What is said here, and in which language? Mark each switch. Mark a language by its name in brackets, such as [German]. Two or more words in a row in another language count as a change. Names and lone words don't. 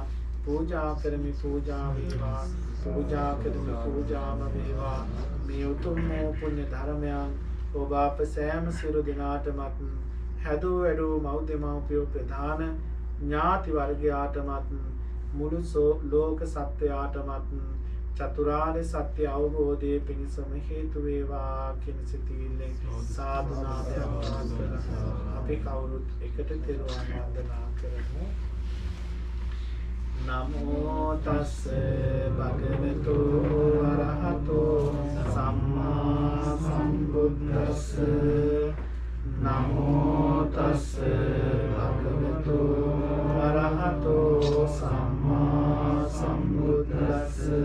[Sinhala] පූජා කරමි පූජා වේවා පූජා කරමි පූජාම වේවා මේ උතුම් වූ පුණ්‍ය ධර්මයන් ඔබ අප සෑම සියලු දෙනාටමත් හැදූ වැඩූ මව්දෙමව්පියෝ ප්‍රධාන ඥාති වර්ගයාටමත් මුළු ලෝක සත්වයාටමත් චතුරාර්ය සත්‍ය අවබෝධයේ පිණිසම හේතු වේවා කියන සිතිවිල්ලෙන් සාදු නාදයක් අපි කවුරුත් එකට තෙරුවන් වන්දනා කරමු. [Pali] නමෝ තස්ස භගවතු අරහතෝ සම්මා සම්බුද්දස්ස නමෝ තස්ස භගවතු අරහතෝ සම්මා සම්බුද්දස්ස